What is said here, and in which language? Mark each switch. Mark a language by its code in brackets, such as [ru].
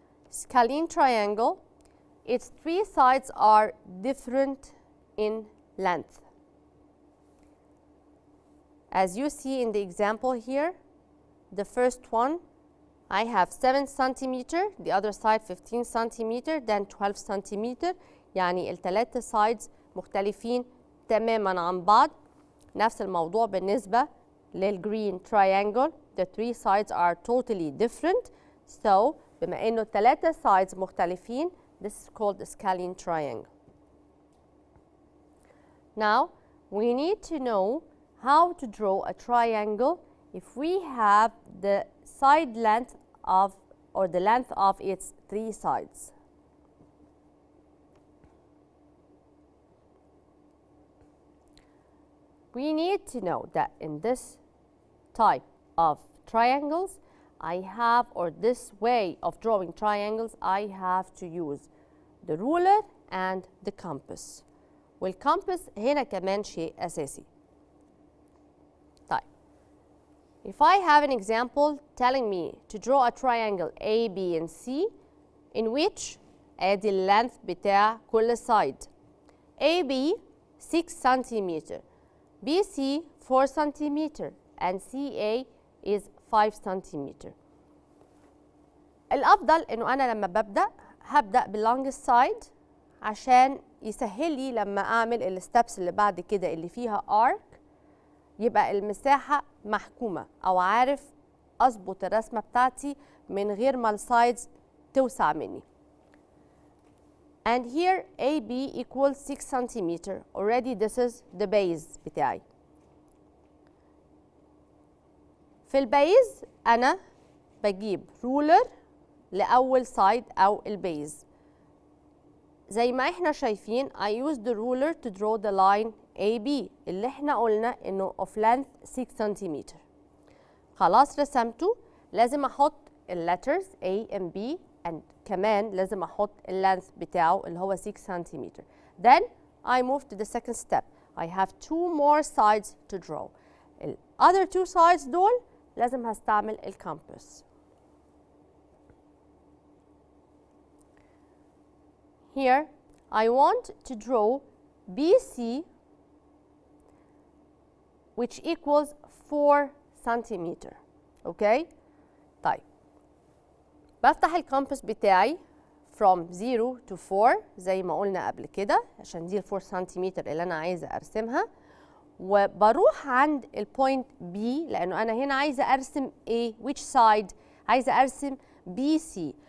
[en] Scalene triangle, its three sides are different in length. As you see in the example here, the first one, I have 7 centimeter, the other side 15 centimeter, then 12 centimeter. [ar] يعني الثلاثة sides مختلفين تماما عن بعض. نفس الموضوع بالنسبة للgreen triangle. [en] The three sides are totally different. So [ar] بما إنه الثلاثة sides مختلفين, [en] this is called a scalene triangle. Now we need to know how to draw a triangle if we have the side length of or the length of its three sides. We need to know that in this type of triangles, I have, or this way of drawing triangles, I have to use the ruler and the compass. [ar] والcompass هنا كمان شيء أساسي. [en] If I have an example telling me to draw a triangle A, B, and C in which [ar] ادي اللينث بتاع كل side. [en] AB 6 centimeter, BC 4 centimeter, and CA is 5 centimeter. [ar] الأفضل إنه أنا لما هبدأ بالlongest side عشان يسهل لي لما أعمل الستبس اللي بعد كده اللي فيها arc يبقى المساحة محكومة أو عارف أظبط الرسمة بتاعتي من غير ما السايدز توسع مني. [en] And here AB equals 6 centimeter. Already this is the base [ar] بتاعي. في البيز أنا بجيب رولر لأول سايد أو البيز. زي ما احنا شايفين [en] I use the ruler to draw the line AB [ar] اللي احنا قلنا انه [en] of length 6 centimeter. [ar] خلاص رسمته لازم احط [en] letters A and B [ar] and كمان لازم احط length بتاعه اللي هو 6 centimeter. [en] Then I move to the second step. I have two more sides to draw. The other two sides [ar] دول لازم هستعمل [en] compass. Here I want to draw BC which equals 4 centimeter. Okay? [ar] طيب بفتح الكامبس بتاعي [en] from 0 to 4 [ar] زي ما قلنا قبل كده عشان دي 4 سنتيمتر اللي أنا عايزة أرسمها وبروح عند البوينت B لأنه أنا هنا عايزة أرسم A [en] which side [ar] عايزة أرسم BC.